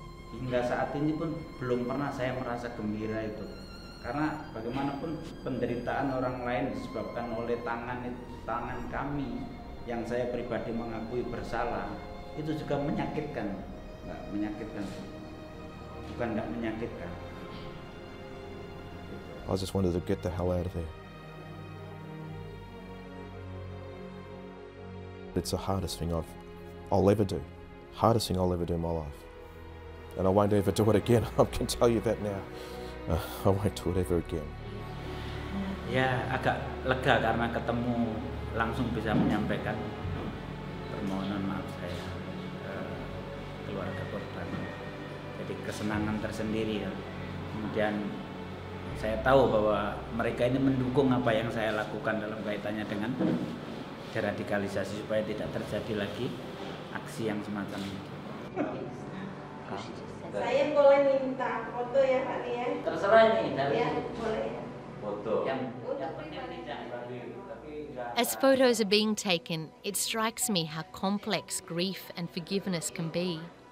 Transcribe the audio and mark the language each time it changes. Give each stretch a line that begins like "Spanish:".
Indonesian: Hingga saat ini pun belum pernah saya merasa gembira itu, karena bagaimanapun penderitaan orang lain disebabkan oleh tangan kami yang saya pribadi mengakui bersalah, itu juga menyakitkan. Nggak menyakitkan, bukan nggak menyakitkan.
English: I just wanted to get the hell out of there. It's the hardest thing I'll ever do. Hardest thing I'll ever do in my life. And I won't ever do it again. I can tell you that now. I won't do it ever again.
Indonesian: Ya, agak lega karena ketemu langsung bisa menyampaikan permohonan maaf saya ke keluarga korban. Jadi kesenangan tersendiri ya. Kemudian saya tahu bahwa mereka ini mendukung apa yang saya lakukan dalam kaitannya dengan deradikalisasi supaya tidak terjadi lagi aksi yang semacam itu. Saya boleh minta foto ya Pak ya? Terserah ini dari ya, boleh ya. Foto yang penting tidak
English: As photos are being taken, it strikes me how complex grief and forgiveness can be.